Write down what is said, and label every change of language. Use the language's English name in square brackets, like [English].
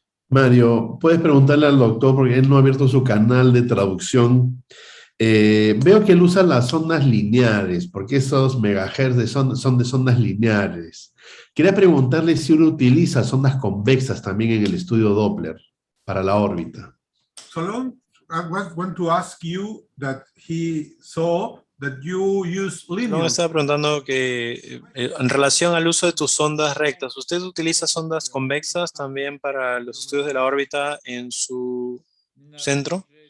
[Spanish] Mario, puedes preguntarle al doctor, porque él no ha abierto su canal de traducción. Veo que él usa las ondas lineares, porque esos megahertz son de ondas lineares. Quería preguntarle si uno utiliza ondas convexas también en el estudio Doppler para la órbita. [English] Solon, I want to ask you that he saw that you use linear. [Spanish] No, me estaba preguntando que en relación al uso de tus ondas rectas, ¿usted utiliza ondas convexas también para los estudios de la órbita en su centro?